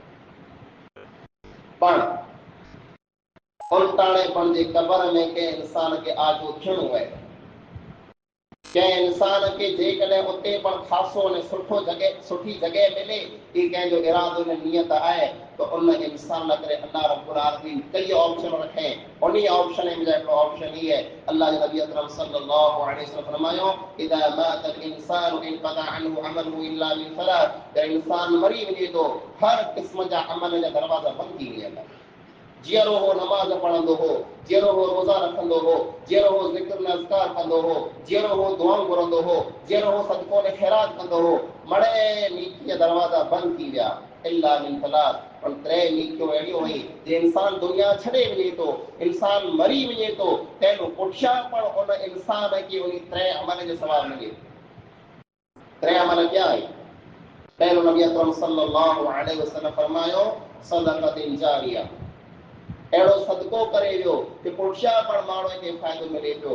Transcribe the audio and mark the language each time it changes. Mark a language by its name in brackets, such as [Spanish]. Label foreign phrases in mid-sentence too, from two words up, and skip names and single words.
[Sindhi] पण उनताणे जे क़बर में कंहिं इंसान खे आजो थियणो आहे, कंहिं इंसान खे जेकॾहिं उते पण ख़ासो ऐं सुठो जॻह सुठी जॻह मिले, ही कंहिंजो इरादो ऐं नियत आहे त उन इंसान लाइ करे अल्लाह रब्बुल आलमीन कई ऑप्शन रखे। उन ऑप्शन में हिकिड़ो ऑप्शन ही है, अल्लाह जे नबी अकरम [Arabic] صلى الله عليه وسلم फरमायो, إذا مات الإنسان انقطع عنه عمله إلا من ثلاث, [Sindhi] त इंसान मरी वञे थो हर क़िस्म जा अमल जा दरवाज़ा बंदि थी वेंदा। जहिड़ो हो नमाज़ पढ़ंदो हो, जहिड़ो हो रोज़ा रखंदो हो, जहिड़ो हो ज़िक्र न अज़कार कंदो हो, जहिड़ो हो दुआऊं घुरंदो हो, जहिड़ो हो सदको ने ख़ैरात कंदो हो, मणे नीकी जा दरवाज़ा बंदि थी विया [Arabic] إلا من ثلاث. [Sindhi] पर टे नीकियूं अहिड़ियूं आहिनि जे इंसान दुनिया छॾे वञे थो, इंसान मरी वञे थो, तंहिं पुठियां पण उन इंसान खे उन टे अमल जो सवाब मिले। टे अमल क्या आहिनि? पहिरियों नबी अकरम [Arabic] صلى الله عليه وسلم [Sindhi] फरमायो, [Arabic] صدقة جارية, [Sindhi] अहिड़ो सदको करे वियो कि पुठियां पण माण्हू खे फ़ाइदो मिले पियो।